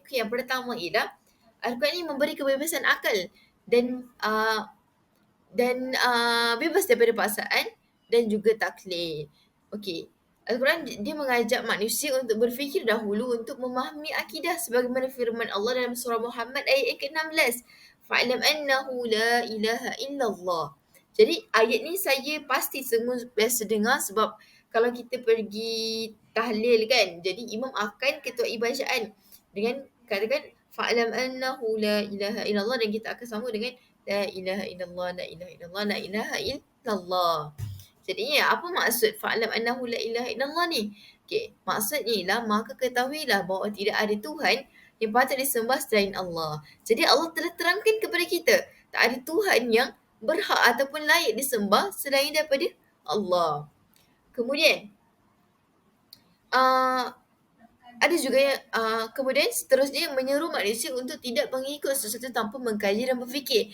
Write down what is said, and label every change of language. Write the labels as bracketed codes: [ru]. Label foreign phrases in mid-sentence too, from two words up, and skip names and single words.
[ms] Okay, yang pertama ialah Al-Quran ini memberi kebebasan akal dan bebas daripada paksaan dan juga taklid. Okey. Al-Quran dia mengajak manusia untuk berfikir dahulu untuk memahami akidah sebagaimana firman Allah dalam surah Muhammad ayat yang ke-16. [ar] فاعلم أنه لا إله إلا الله. [ms] Jadi ayat ni saya pasti semua biasa dengar sebab kalau kita pergi tahlil kan, jadi imam akan ketuai bacaan dengan katakan [ar] فاعلم أنه لا إله إلا الله [ms] dan kita akan sambung dengan [ar] لا إله إلا الله, لا إله إلا الله, لا إله إلا الله. [ms] Jadinya apa maksud [ar] فاعلم أنه لا إله إلا الله [ms] ni? Okey, maksudnya ialah maka ketahuilah bahawa tidak ada Tuhan yang patut disembah selain Allah. Jadi Allah telah terangkan kepada kita, tak ada Tuhan yang berhak ataupun layak disembah selain daripada Allah. Kemudian ada juga yang kemudian seterusnya menyeru manusia untuk tidak mengikut sesuatu tanpa mengkaji dan berfikir.